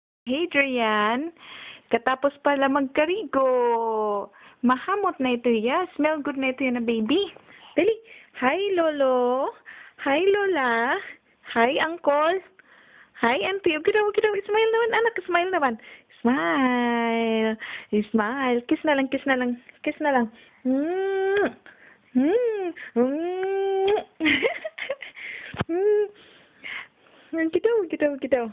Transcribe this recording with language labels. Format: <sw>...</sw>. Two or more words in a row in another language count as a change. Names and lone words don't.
<war>Hadrian. Katapos pala magkarigo. Mahamot na ito ya.</war> <en>Smell good</en> <war>na ito yan na baby. Dali.</war> <en>Hi, Lolo. Hi, Lola. Hi, Uncle. Hi, Auntie. Okay daw.</en> <tl>Smile naman, anak. Smile naman. Smile.</tl> <en>Smile.</en> <tl>Kiss na lang, kiss na lang. Kiss na lang.</tl> <war>Gitaw.</war>